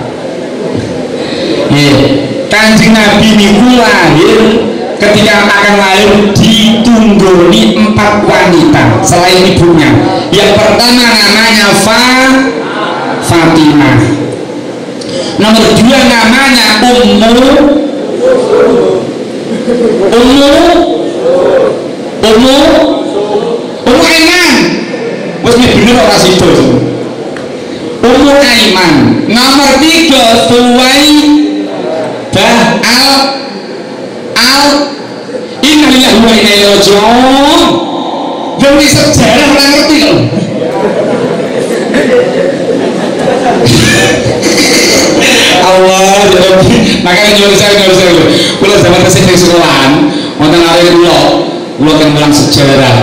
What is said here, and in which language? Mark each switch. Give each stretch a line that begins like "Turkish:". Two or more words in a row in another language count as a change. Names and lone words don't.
Indonesian: Kanjeng Nabi niku lahir ketika akan lahir ditunggoni 4 wanita selain ibunya yang pertama namanya Fatimah nomor 2 namanya
Javanese: Ummu Aiman wis bener ora sido Ummu Aiman nomor 3 Suwaibah
Arabic: إنا لله وإنا إليه راجعون
Indonesian: demi sejarah
Javanese: ora ngerti lho Allah,
Arabic: يا رب.
Javanese: Makanya nyuwun sewu. Kula zaman tesih ning sekolahan, wonten arek kula kan mulang sejarah.